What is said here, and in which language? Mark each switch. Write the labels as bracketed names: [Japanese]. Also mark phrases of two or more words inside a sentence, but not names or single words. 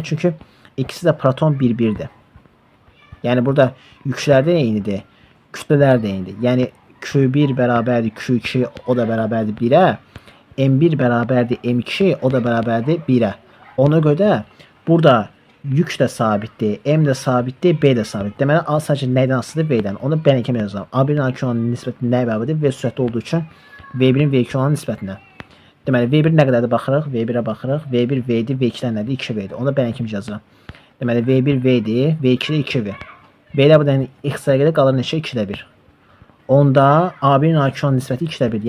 [Azerbaijani] Çünki ikisi də proton bir-birdir. Yəni burada yüklər də eynidir, kütlələr də eynidir. Yəni Q1 bərabərdir Q2, o da bərabərdir 1-ə. M1 bərabərdir M2, o da bərabərdir 1-ə. Ona görə burada yük də sabitdir, M də sabitdir, B də sabitdir. Deməli A sadəcə nədən asılıdır? V-dən. Onu belə kimi yazıram. A1-in A2 olan nisbəti nəyə bərabərdir? V sürətli olduğu üçün V1-in V2 olan nisbətinə. Deməli V1 nə qədərdir baxırıq? V1-ə baxırıq. V1 V-dir, V2-dən nədir? 2V-dir. Onu belə kimi yazıram. Deməli V1 V-dir, V2-də 2V. V-də buradan x qədər qalır neçə? 2-də 1. Onda A1-in A2 olan nisbəti 2-də 1.